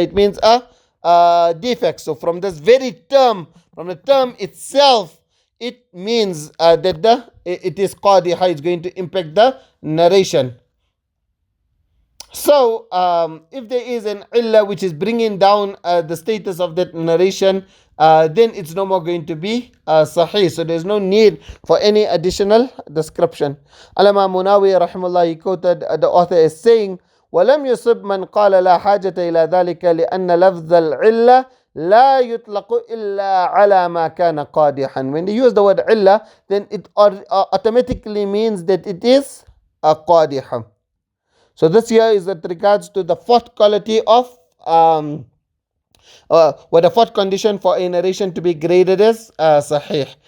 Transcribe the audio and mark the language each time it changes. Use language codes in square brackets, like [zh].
[en] It means a defect. So from this very term, from the term itself, it means that it is qadiha, it's going to impact the narration. So, if there is an illah which is bringing down the status of that narration, then it's no more going to be sahih. So, there's no need for any additional description. Allama Munawi rahimahullah, he quoted the author as saying, [ar] وَلَمْ يُصِبْ مَنْ قَالَ لَا حَاجَةَ إِلَى ذَلِكَ لِأَنَّ لَفْظَ الْعِلَّةِ لَا يُطْلَقُ إِلَّا عَلَى مَا كَانَ قَادِحًا. [en] When they use the word illah, then it automatically means that it is a qadiha. So this here is with regards to the fourth quality of, the fourth condition for a narration to be graded as sahih.